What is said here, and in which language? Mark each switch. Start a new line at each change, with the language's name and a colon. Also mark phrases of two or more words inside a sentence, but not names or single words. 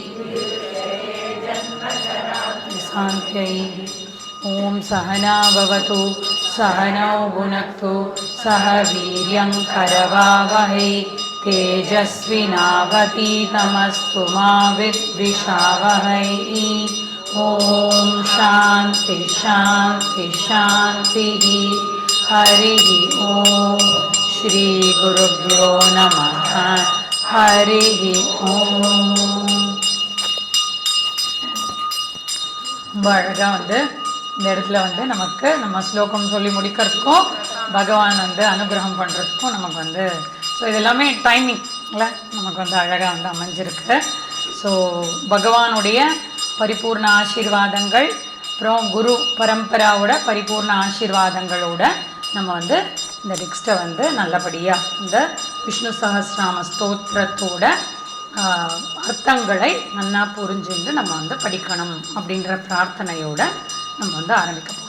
Sanskrit: ॐ सहना भवतु सहनौ भुनक्तु सह वीर्यं करवावहै तेजस्विनावतीतमस्तु मा विद्विषावहै ओम शांति शांति शांति हरि ओम श्री गुरुभ्यो नमः हरि ओम
Tamil: அழகா வந்து இந்த இடத்துல வந்து நமக்கு நம்ம ஸ்லோகம் சொல்லி முடிக்கிறதுக்கும் பகவான் வந்து அனுகிரகம் பண்ணுறதுக்கும் நமக்கு வந்து ஸோ இது எல்லாமே டைமிங்ல நமக்கு வந்து அழகாக வந்து அமைஞ்சிருக்கு. ஸோ பகவானுடைய பரிபூர்ண ஆசீர்வாதங்கள் அப்புறம் குரு பரம்பராவோட பரிபூர்ண ஆசீர்வாதங்களோட நம்ம வந்து இந்த டெக்ஸ்ட்டை வந்து நல்லபடியாக இந்த விஷ்ணு சஹஸ்ரநாம ஸ்தோத்திரத்தோட அர்த்தங்களை நல்லா புரிஞ்சுட்டு நம்ம வந்து படிக்கணும் அப்படின்ற பிரார்த்தனையோட நம்ம வந்து ஆரம்பிக்க போகிறோம்.